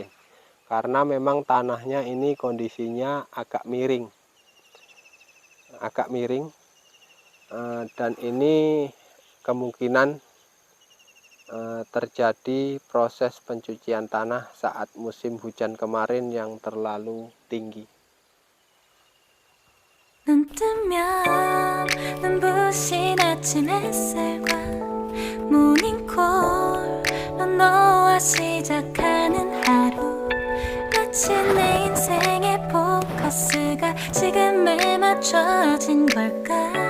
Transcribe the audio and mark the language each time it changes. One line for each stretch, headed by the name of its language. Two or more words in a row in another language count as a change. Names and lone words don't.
Indonesian: Karena memang tanahnya ini kondisinya agak miring. Dan ini kemungkinan terjadi proses pencucian tanah saat musim hujan kemarin yang terlalu tinggi.
Korean: 눈 뜨면 눈부신 아침 햇살과 모닝콜로 너와 시작하는 하루, 마치 내 인생의 포커스가 지금에 맞춰진 걸까.